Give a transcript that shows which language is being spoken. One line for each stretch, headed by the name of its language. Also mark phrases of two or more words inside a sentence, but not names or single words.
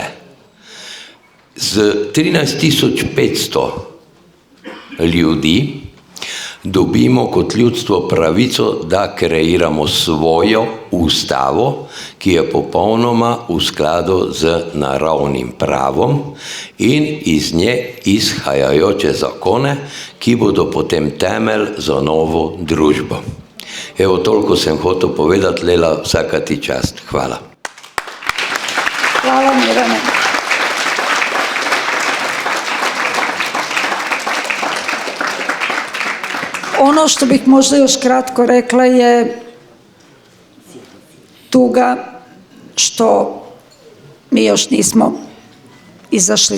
Slovenian: Z 13.500 ljudi dobimo kot ljudstvo pravico, da kreiramo svojo ustavo, ki je popolnoma v skladu z naravnim pravom in iz nje izhajajoče zakone, ki bodo potem temelj za novo družbo. Evo, toliko sem hotel povedati, Lela, vsaka ti čast. Hvala. Hvala, Mirane.
Serbian: Ono što bih možda još kratko rekla je tuga što mi još nismo izašli